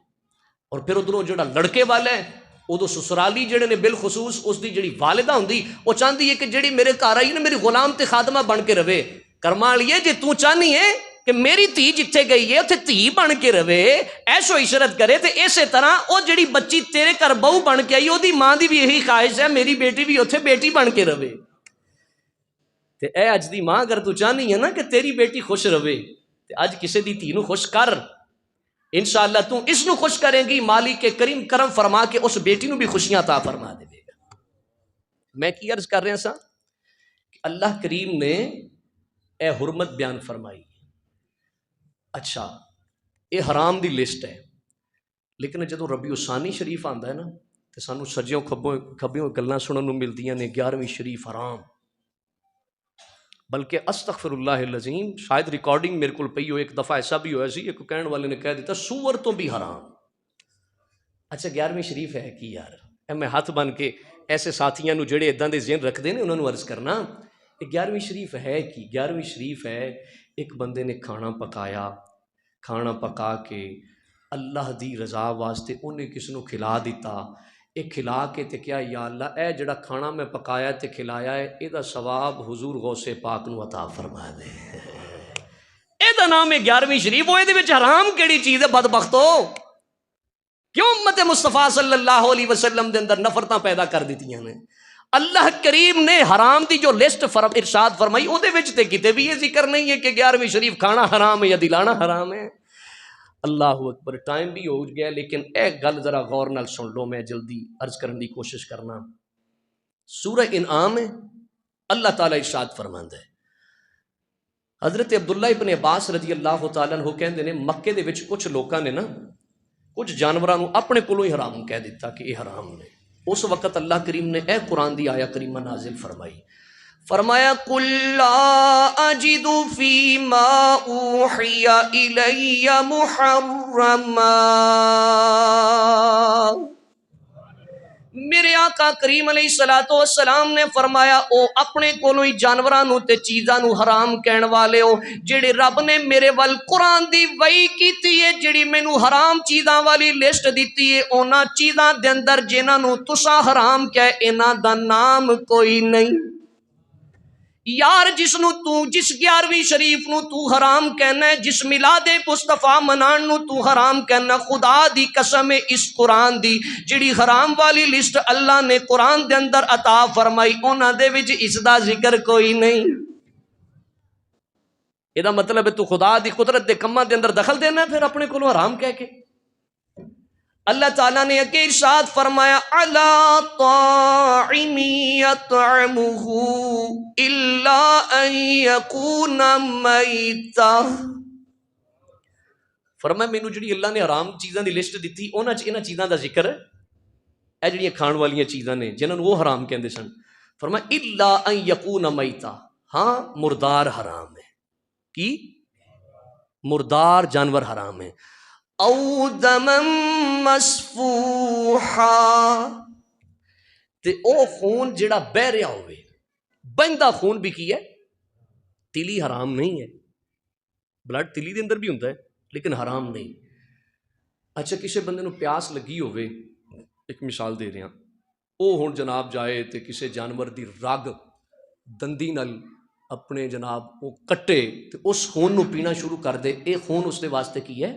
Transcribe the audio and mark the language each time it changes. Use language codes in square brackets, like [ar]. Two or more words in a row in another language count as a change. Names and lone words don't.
[pa] اور پھر ادھروں جڑا لڑکے والا ہے ادو سسرالی جڑے نے بالخصوص اس دی جڑی والدہ ہوندی وہ چاہتی ہے کہ جڑی میرے گھر آئی نا میری غلام تے خادمہ بن کے رہے. کرما لیے جے تو چاہنی ہے کہ میری دھی جتھے گئی ہے اتنے دھی بن کے رہے، ایشو عشرت کرے، تے اسی طرح وہ جڑی بچی تیرے گھر بہو بن کے آئی، وہ ماں دی بھی یہی خواہش ہے میری بیٹی بھی اتنے بیٹی بن کے رہے۔ تے اے اج دی ماں اگر تو چاہنی ہے نا کہ تیری بیٹی خوش رہے، تے اج کسے دی دھی نو خوش کر، انشاءاللہ تو اس نو خوش کریں گی، مالک کے کریم کرم فرما کے اس بیٹی نو بھی خوشیاں عطا فرما دے گا۔ میں کی عرض کر رہا سا کہ اللہ کریم نے اے حرمت بیان فرمائی، اچھا یہ حرام دی لسٹ ہے، لیکن جدو ربیع الثانی شریف آندا ہے نا تو سانو سجیوں کھبیوں گلاں سنن نو ملدیاں نے 11ویں شریف حرام، بلکہ [ar] استغفر اللہ العظیم [pa] شاید ریکارڈنگ میرے کو پئی ہو، ایک دفعہ ایسا بھی ہوا سی ایک کہن والے نے کہہ دیتا سور تو بھی حرام۔ اچھا 11ویں شریف ہے کی یار؟ اے میں ہاتھ بن کے ایسے ساتھیاں نو جڑے اداں دے ذہن رکھدے نے انہاں نو عرض کرنا، یہ 11ویں شریف ہے کی؟ 11ویں شریف ہے ایک بندے نے کھانا پکایا، کھانا پکا کے اللہ دی رضا واسطے انہیں کسی نو کھلا دیتا، اے کھلا کے تے کیا یا اللہ اے جڑا کھانا میں پکایا تے کھلایا ہے اے دا ثواب حضور غوث پاک نو عطا فرما دے۔ اے دا نام ہے 11ویں شریف، وہ اے دے وچ حرام کیڑی چیز ہے بدبختو؟ کیوں امت مصطفیٰ [ar] صلی اللہ علیہ وسلم [pa] دے اندر نفرتاں پیدا کر دیتیاں نے؟ اللہ کریم نے حرام دی جو لسٹ ارشاد فرمائی او دے وچ تے کتے بھی یہ ذکر نہیں ہے کہ 11ویں شریف کھانا حرام ہے یا دلانا حرام ہے۔ [ar] اللہ اکبر، [pa] ٹائم بھی ہو گیا لیکن اے گل ذرا غور نال سن لو، میں جلدی عرض کرنے کی کوشش کرنا۔ سورہ انعام ہے، اللہ تعالیٰ ارشاد فرماندا ہے، حضرت عبداللہ ابن عباس [ar] رضی اللہ تعالیٰ عنہ [pa] کہندے نے مکے دے وچ کچھ لوکاں نے نا کچھ جانوراں نو اپنے کولوں ہی حرام کہہ دیتا کہ یہ حرام نے۔ اس وقت اللہ کریم نے اے قرآن دی آیا کریمہ نازل فرمائی، فرمایا [ar] قُلْ لَا أَجِدُ فِي مَا أُوحِيَ إِلَيَّ مُحَرَّمًا، [pa] میرے آقا کریم [ar] علیہ الصلوۃ والسلام [pa] نے فرمایا او اپنے کولوں ہی جانوراں نو تے چیزاں نو حرام کہن والے ہو، جڑے رب نے میرے ول قرآن دی وحی کیتی ہے، جڑی مینوں حرام چیزاں والی لسٹ دیتی ہے، انہاں چیزاں دے اندر جنہاں نو تساں حرام کہے انہاں دا نام کوئی نہیں۔ یار جس 11ویں شریف نو تو حرام کہنا ہے، جس میلاد مصطفیٰ منان نو تو حرام کہنا، خدا دی قسم ہے اس قرآن دی جڑی حرام والی لسٹ اللہ نے قرآن دے اندر عطا فرمائی انہاں دے وچ اس دا ذکر کوئی نہیں۔ یہ دا مطلب ہے تو خدا دی قدرت دے کماں دے اندر دخل دینا ہے پھر اپنے کولوں حرام کہہ کے۔ اللہ تعالیٰ نے اگے ارشاد فرمایا [ar] اَلَا طَاعِمٍ يَطْعَمُهُ إِلَّا أَن يَكُونَ مَيْتًا، [pa] فرمایا مینوں جڑی اللہ نے حرام چیزاں دی لسٹ دیتی انہاں چیزاں دا ذکر ہے، اے جڑیاں کھان والیاں چیزاں نے جنہاں نوں وہ حرام کہندے سن، فرمایا [ar] إِلَّا أَن يَكُونَ مَيْتًا، [pa] ہاں مردار حرام ہے، کی مردار جانور حرام ہے، [ar] او دمم مسفوحا، [pa] تے او خون جڑا بہ رہا ہوئے، بہندا خون بھی کی ہے، تیلی حرام نہیں ہے، بلڈ تیلی دے اندر بھی ہوتا ہے لیکن حرام نہیں۔ اچھا کسی بندے نو پیاس لگی ہوئے، ایک مثال دے رہے ہیں، او ہن جناب جائے تے کسی جانور دی رگ دندی نال اپنے جناب وہ کٹے تے اس خون نو پینا شروع کر دے، اے خون اس دے واسطے کی ہے؟